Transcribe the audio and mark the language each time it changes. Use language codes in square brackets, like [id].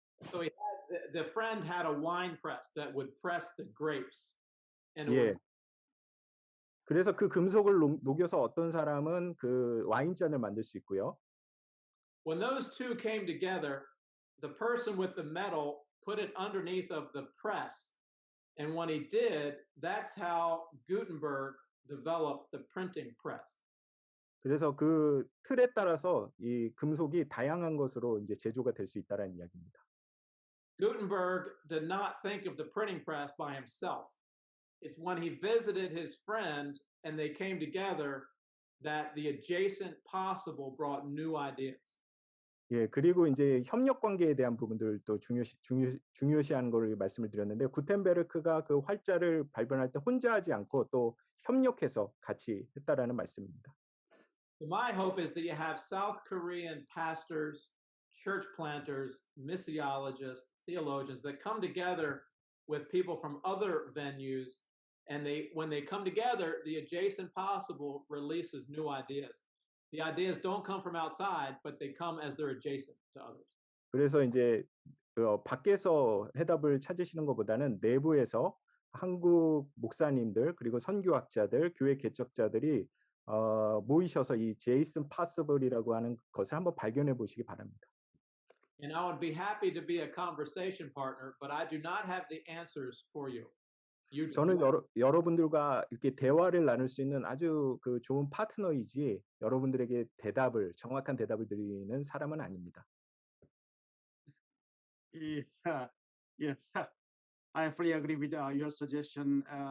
[en] So he had the friend had a wine press that would press the grapes. And it [ko] 예. [en] would, [ko] 그래서 그 금속을 녹여서 어떤 사람은 그 와인잔을 만들 수 있고요. [en] when those two came together, the person with the metal put it underneath of the press. And when he did, that's how Gutenberg developed the printing press. [ko] 그래서 그 틀에 따라서 이 금속이 다양한 것으로 이제 제조가 될 수 있다라는 이야기입니다. [en] Gutenberg did not think of the printing press by himself. It's when he visited his friend and they came together, that the adjacent possible brought new ideas. [ko] 예, 그리고 이제 협력 관계에 대한 부분들도 중요시하는 걸 말씀을 드렸는데 구텐베르크가 그 활자를 발견할 때 혼자 하지 않고 또 협력해서 같이 했다라는 말씀입니다. [en] So my hope is that you have South Korean pastors, church planters, missiologists, theologians that come together with people from other venues, and when they come together, the adjacent possible releases new ideas. The ideas don't come from outside, but they come as they're adjacent to others. [ko] 그래서 이제 밖에서 해답을 찾으시는 것보다는 내부에서 한국 목사님들 그리고 선교학자들, 교회 개척자들이 모이셔서 이 제이슨 파서블이라고 하는 것을 한번 발견해 보시기 바랍니다. [en] And I would be happy to be a conversation partner, but I do not have the answers for you. [ko] 저는 여러분들과 이렇게 대화를 나눌 수 있는 아주 그 좋은 파트너이지 여러분들에게 정확한 대답을 드리는 사람은 아닙니다. [en] Yeah, I fully agree with your suggestion.